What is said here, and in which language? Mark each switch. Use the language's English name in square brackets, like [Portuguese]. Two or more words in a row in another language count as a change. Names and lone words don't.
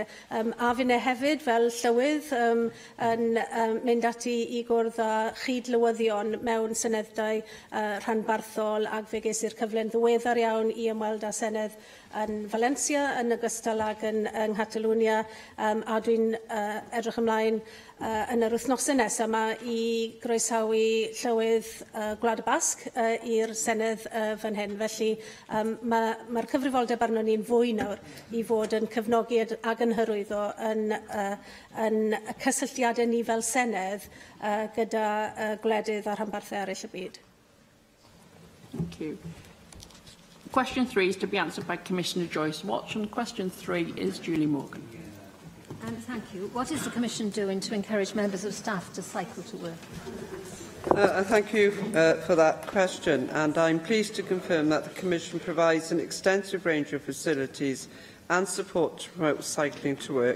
[Welsh] A fyna hefyd fel Llywydd yn mynd ati i gwrdd â chydlywyddion mewn seneddau rhanbarthol, ac fe ges i'r cyfle'n ddiweddar iawn i ymweld â Senedd yn Valencia yn ogystal ag yn Nghatalwnia, a dwi'n edrych ymlaen yn yr wythnosau nesaf yma i groesawu Llywydd Gwlad y Basg i'r Senedd fan hyn. Felly mae'r cyfrifoldeb arno ni'n fwy nawr i fod yn cefnogi ac yn hyrwyddo yn cysylltiadau ni fel Senedd gyda gwledydd a rhanbarthau eraill y byd. [English] Thank you. Question 3 is to be answered by Commissioner Joyce Watch, and question 3 is Julie Morgan. Thank you. What is the Commission doing to encourage members of staff to cycle to work? Thank you for that question, and I'm pleased to confirm that the Commission provides an extensive range of facilities and support to promote cycling to work.